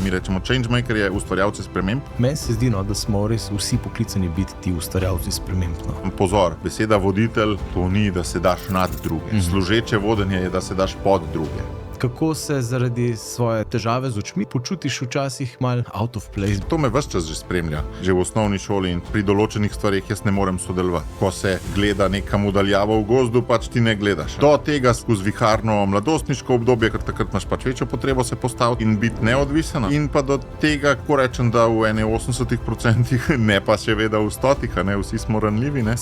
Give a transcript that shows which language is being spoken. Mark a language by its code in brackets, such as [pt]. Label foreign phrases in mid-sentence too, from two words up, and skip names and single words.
[sl] Mi rečemo changemaker je ustvarjalce sprememb. Meni se zdi, da smo res vsi poklicani biti ti ustvarjalci sprememb. Pozor, beseda voditelj to ni, da se daš nad druge. Služeče vodenje je, da se daš pod druge. Kako se zaradi svoje težave z očmi počutiš včasih mal [en] out of place? [sl] To me ves čas že spremlja, že v osnovni šoli in pri določenih stvarih jaz ne morem sodelovati. Ko se gleda nekam udaljavo v gozdu, pač ti ne gledaš. Do tega skozi viharno mladostniško obdobje, ker takrat imaš pač večjo potrebo se postaviti in biti neodvisen. In pa do tega, ko rečem, da v 80%, ne pa še veda v 100%, ne, vsi smo ranljivi, ne.